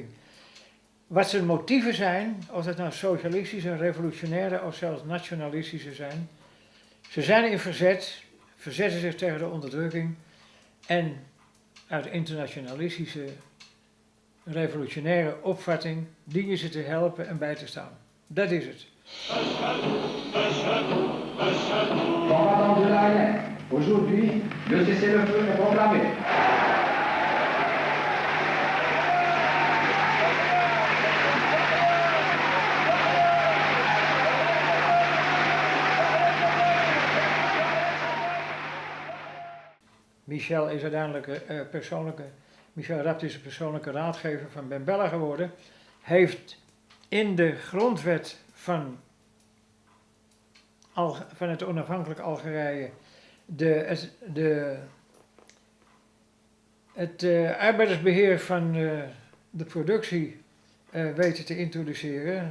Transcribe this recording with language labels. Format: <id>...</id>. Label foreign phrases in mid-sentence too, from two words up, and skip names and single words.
<nl>Wat zijn motieven zijn, of het nou socialistische, revolutionaire of zelfs nationalistische zijn. Ze zijn in verzet, verzetten zich tegen de onderdrukking en uit internationalistische, revolutionaire opvatting dienen ze te helpen en bij te staan. Dat is het.</nl> <fr>Aujourd'hui, le cessez-le-feu est proclamé.</fr> <nl>Michel is uiteindelijk Michel Rapt is de persoonlijke raadgever van Ben Bella geworden. Heeft in de grondwet van het onafhankelijk Algerije het arbeidersbeheer van de productie weten te introduceren.</nl>